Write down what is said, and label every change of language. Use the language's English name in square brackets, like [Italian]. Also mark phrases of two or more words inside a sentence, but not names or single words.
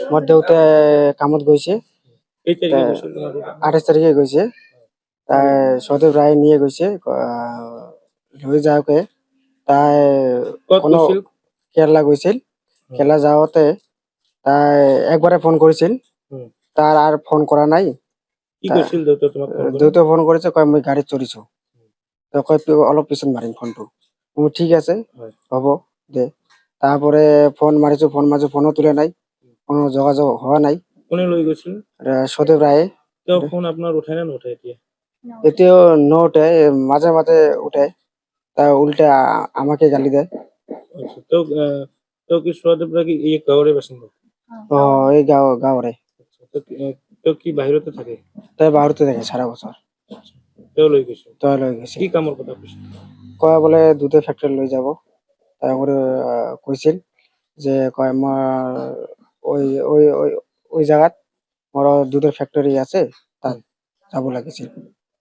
[Assamese] মোৰ দেউতা কামত গৈছে। এই তাৰিখে গৈছিল তোমাৰ দেউতা? 28 তাৰিখে গৈছে। তাই সৌদেৱ ৰায় নিয়ে গৈছে। লৈ যাওঁতে তাই ক'ত কোনো গৈছিল? [Bangla] কেরালা গৈছিল। কেরালা যাওয়াতে তাই একবারে ফোন করেছিল, হুম। তার আর ফোন করা নাই। [Assamese] কি কৈছিল দেউতা তোমাক ফোন কৰি? দেউতা [Bangla] ফোন করেছে, [Assamese] কয় মই গাড়ীত চড়িছো। তো কয় অলপ পিছত মাৰিম ফোনটো। ঠিক আছে, হয়। হ'ব দে। [Bangla] তারপরে ফোন মারিছো, ফোনও তুলে নাই, কোনো যোগাযোগ হওয়া নাই। [Assamese] কোনে লৈ গৈছিল? সৌদেৱ ৰায়ে। তেওঁ ফোন আপোনাৰ উঠাই নে নুঠাই এতিয়া? এতিয়াও নুঠে, [Bangla] মাঝে মাঝে উঠে। তা উল্টে আমাকে গালি দেয়। [Assamese] আচ্ছা, তেওঁ কি সৌদেৱ ৰায় কি এই গাঁৱৰে বাসিন্দা? এই গাঁৱৰে। আচ্ছা, তেওঁ কি বাহিৰতে থাকে? তাই বাহিৰতে থাকে সারা বছর। আচ্ছা, তেওঁ লৈ গৈছিল। তই লৈ গৈছে। কি কামৰ কথা কৈছিল? [Bangla] কয় বোলে দুধের ফ্যাক্টরি লৈ যাব। তারপরে কৈছিল যে কয় আমার ওই ওই ওই ওই জায়গাত মোর দুধের ফ্যাক্টরি আছে, তাত যাব লাগিছিল।